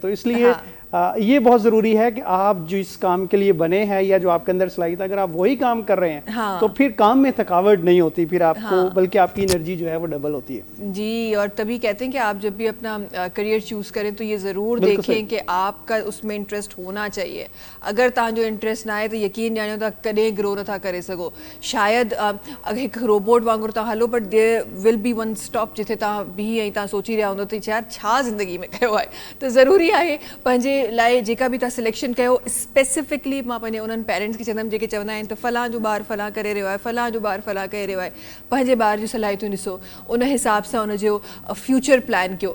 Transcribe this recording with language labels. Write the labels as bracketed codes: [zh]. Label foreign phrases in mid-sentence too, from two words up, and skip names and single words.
[ur] تو اس لیے یہ بہت ضروری ہے کہ آپ جس کام کے لیے بنے ہیں یا جو آپ کے اندر صلاحیت، اگر آپ وہی کام کر رہے ہیں تو پھر کام میں تھکاوٹ نہیں ہوتی پھر آپ کو، بلکہ آپ کی انرجی جو ہے وہ ڈبل ہوتی ہے. جی، اور تبھی کہتے ہیں کہ آپ جب بھی اپنا [en] career choose [ur] کریں تو یہ ضرور دیکھیں کہ آپ کا اس میں انٹرسٹ ہونا چاہیے. [sd] अगर तव्हांजो इंटरेस्ट ना आहे तो यकीन जानो त कॾहिं ग्रो नथा करे सघो। शायद हिकु रोबोट वांगुरु तव्हां हलो, [en] but there will be one stop [sd] जिथे तव्हां बीह ऐं तव्हां सोची रहिया हूंदो त यार छा ज़िंदगी में कयो आहे। त ज़रूरी आहे पंहिंजे लाइ जेका बि तव्हां सिलेक्शन कयो, स्पेसिफिकली मां पंहिंजे उन्हनि पेरेंट्स खे चवंदमि जेके चवंदा आहिनि त फलां जो ॿारु फलां करे रहियो आहे, फलां जो ॿारु फलां करे रहियो आहे, पंहिंजे ॿार जूं सलाहियतूं ॾिसो, उन हिसाब सां उनजो [en] future plan [sd] कयो।